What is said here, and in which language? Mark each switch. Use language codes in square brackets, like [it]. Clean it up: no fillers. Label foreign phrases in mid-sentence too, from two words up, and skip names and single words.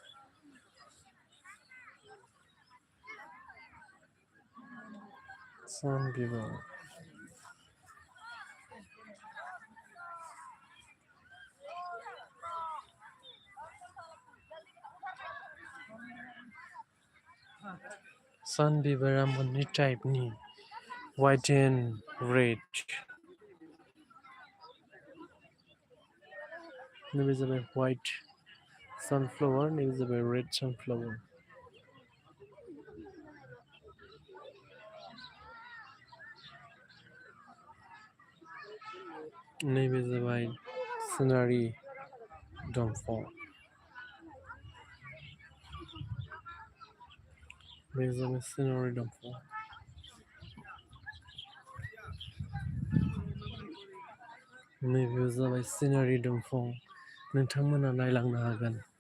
[brx] सान बिबार सान बिबारा मोननै टाइपनि [en] white and red [brx] नैबे जाबाय [en] white sunflower [brx] नैबे जाबाय [en] red sunflower [brx] नैबे जाबाय सोनारि दंफां बे जाबाय सोनारि दंफां नैबे जाबाय सिनारि दंफां नोंथांमोना नायलांनो हागोन